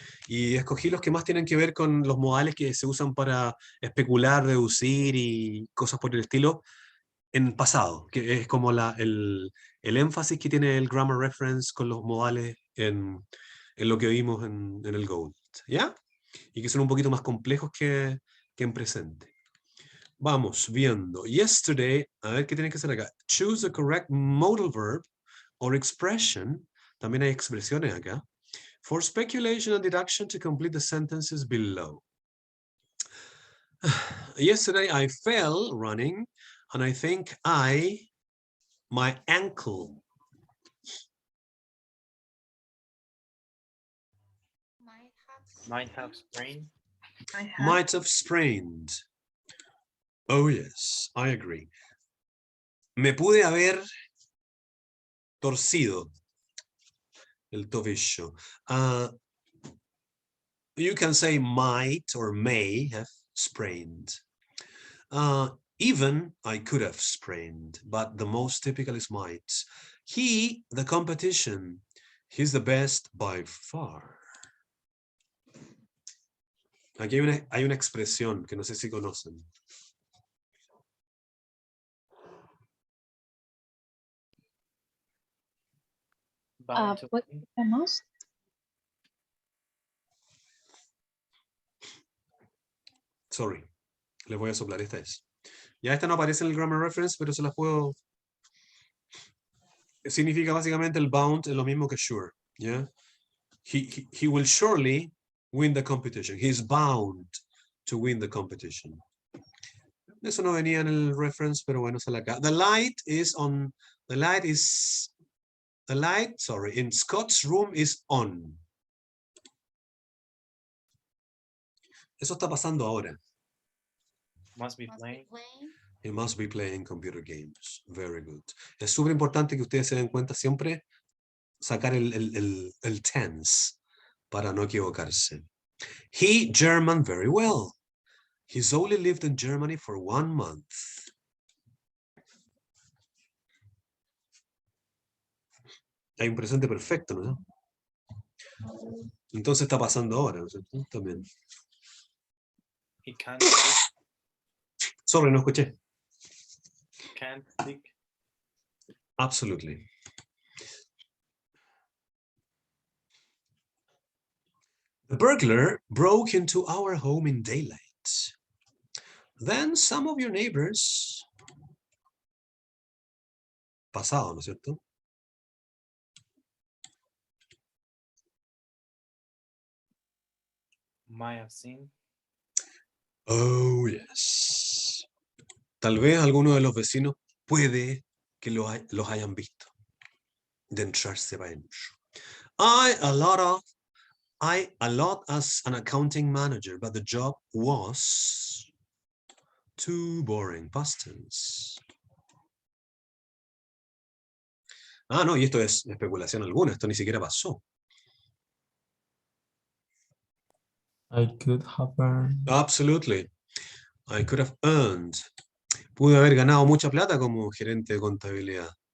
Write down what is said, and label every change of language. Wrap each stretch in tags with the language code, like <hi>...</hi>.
<es>Y escogí los que más tienen que ver con los modales que se usan para especular, deducir y cosas por el estilo en pasado, que es como el énfasis que tiene el grammar reference con los modales en lo que vimos en el Gold, ¿ya? Y que son un poquito más complejos que en presente. Vamos viendo.</es> <en>Yesterday,</en> <es>a ver qué tiene que hacer acá.</es> <en>Choose the correct modal verb or expression.</en> <es>También hay expresiones acá.</es> <en>For speculation and deduction to complete the sentences below. Yesterday I fell running and I think my ankle. Might have sprained. Might have sprained. Oh yes, I agree.</en> <es>Me pude haber torcido el tobillo.</es> <en>You can say might or may have sprained. Even I could have sprained, but the most typical is might. He, the competition, he's the best by far.</en> <es>Aquí hay una expresión que no sé si conocen.</es> <en>Bound to What win. the most?</en> <es>Sorry, les voy a soplar, esta es. Ya esta no aparece en el grammar reference, pero se las puedo... Significa básicamente el bound es lo mismo que sure, ¿ya?</es> <en>He will surely win the competition. He is bound to win the competition.</en> <es>Eso no venía en el reference, pero bueno, sale acá.</es> <en>The light, sorry, in Scott's room is on.</en> <es>Eso está pasando ahora.</es> <en>Must be playing. He must be playing computer games. Very good.</en> <es>Es súper importante que ustedes se den cuenta siempre sacar el tense para no equivocarse.</es> <en>He German very well. He's only lived in Germany for 1 month.</en> <es>Hay un presente perfecto, ¿no? Entonces está pasando ahora, ¿no es cierto? También.</es> <en>He can't speak.</en> <es>Sorry, no escuché.</es> <en>Can't speak. Absolutely. The burglar broke into our home in daylight. Then some of your neighbors...</en> <es>Pasado, ¿no es cierto?</es> <en>Might have seen. Oh, yes.</en> <es>Tal vez alguno de los vecinos puede que los hayan visto. De entrarse para adentro.</es> <en>I a lot as an accounting manager, but the job was too boring. Past tense.</en> <es>Ah, no, y esto es especulación alguna, esto ni siquiera pasó.</es> <en>I could have earned. Absolutely. I could have earned.</en> <es>Pude haber ganado mucha plata como gerente de contabilidad.</es>